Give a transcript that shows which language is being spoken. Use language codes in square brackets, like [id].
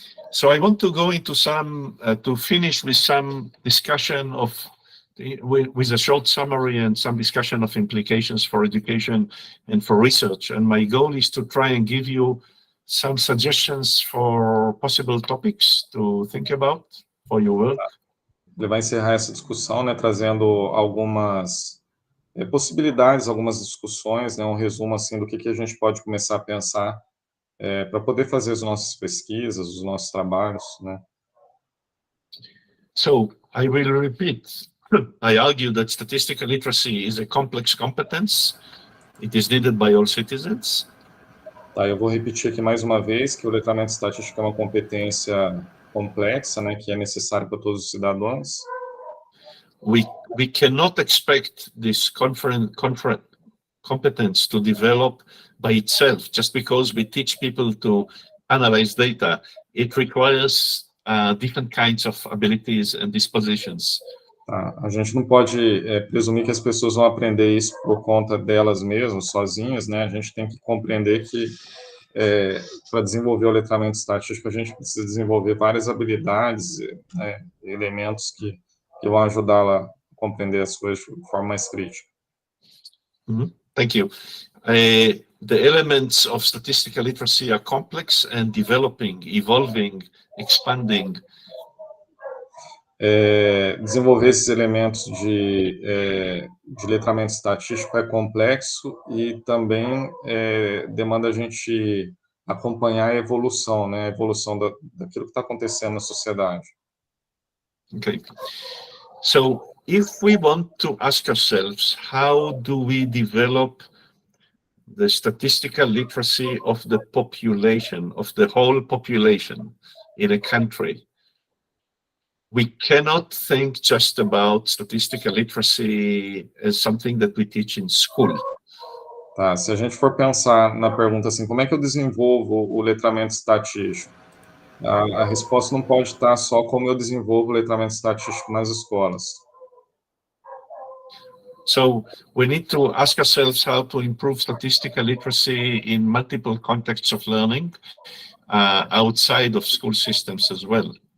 [en] So I want to go into some, to finish with some discussion of, with a short summary and some discussion of implications for education and for research. And my goal is to try and give you some suggestions for possible topics to think about for your work. [pt] Ele vai encerrar essa discussão, né, trazendo algumas possibilidades, algumas discussões, né, um resumo assim do que a gente pode começar a pensar para poder fazer as nossas pesquisas, os nossos trabalhos, né? [en] So I will repeat. I argue that statistical literacy is a complex competence. It is needed by all citizens. [pt] Tá, eu vou repetir aqui mais uma vez que o letramento estatístico é uma competência complexa, né, que é necessária para todos os cidadãos. [en] We cannot expect this competence to develop by itself just because we teach people to analyze data. It requires different kinds of abilities and dispositions. [pt] Tá, a gente não pode presumir que as pessoas vão aprender isso por conta delas mesmas, sozinhas, né? A gente tem que compreender que para desenvolver o letramento estatístico a gente precisa desenvolver várias habilidades, né, elementos que vão ajudá-la a compreender as coisas de forma mais crítica. [en] Thank you. The elements of statistical literacy are complex and developing, evolving, expanding. [pt] Desenvolver esses elementos de letramento estatístico é complexo e também demanda a gente acompanhar a evolução, né, a evolução daquilo que está acontecendo na sociedade. Okay. [en] So if we want to ask ourselves, how do we develop the statistical literacy of the population, of the whole population in a country? We cannot think just about statistical literacy as something that we teach in school. [pt] Tá, se a gente for pensar na pergunta assim, como é que eu desenvolvo o letramento estatístico? A resposta não pode estar só como eu desenvolvo o letramento estatístico nas escolas. [en] So we need to ask ourselves how to improve statistical literacy in multiple contexts of learning outside of school systems as well.